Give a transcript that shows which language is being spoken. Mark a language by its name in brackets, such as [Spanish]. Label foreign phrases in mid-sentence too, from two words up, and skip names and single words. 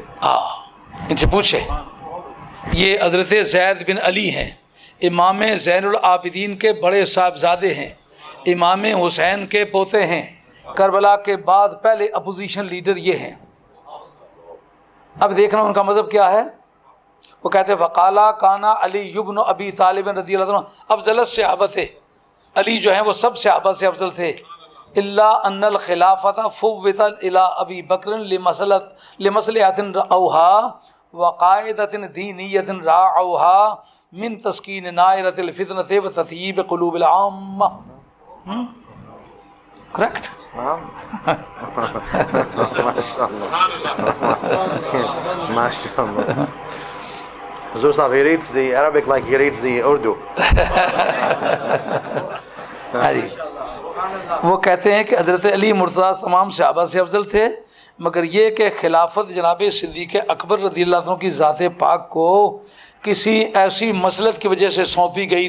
[Urdu] ان سے پوچھے، یہ حضرت زید بن علی ہیں، امام زین العابدین کے بڑے صاحبزادے ہیں، امام حسین کے پوتے ہیں، کربلا کے بعد پہلے اپوزیشن لیڈر یہ ہیں۔ اب دیکھنا ان کا مذہب کیا ہے۔ وہ کہتے ہیں [Arabic] وقالا کانا علی بن ابی طالب رضی اللہ عنہ افضل الصحابہ [Urdu] تھے، علی جو ہیں وہ سب صحابہ سے افضل تھے، [Arabic] الا ان الخلافۃ فوضت الی ابی بکر لمصلحۃ رأوها وقاعدۃ دینیۃ راعوها من تسکین نائرۃ الفتنۃ وتثییب قلوب العامہ۔ [English] کریکٹ؟ [Arabic] MashaAllah. [English] Hazur Sahib, he reads the Arabic like he reads the Urdu. [Urdu] ہاں جی، وہ کہتے ہیں کہ حضرت علی مرتضیٰ تمام صحابہ سے افضل تھے، مگر یہ کہ خلافت جناب صدیق اکبر رضی اللہ عنہ کی ذات پاک کو کسی ایسی مصلحت کی وجہ سے سونپی گئی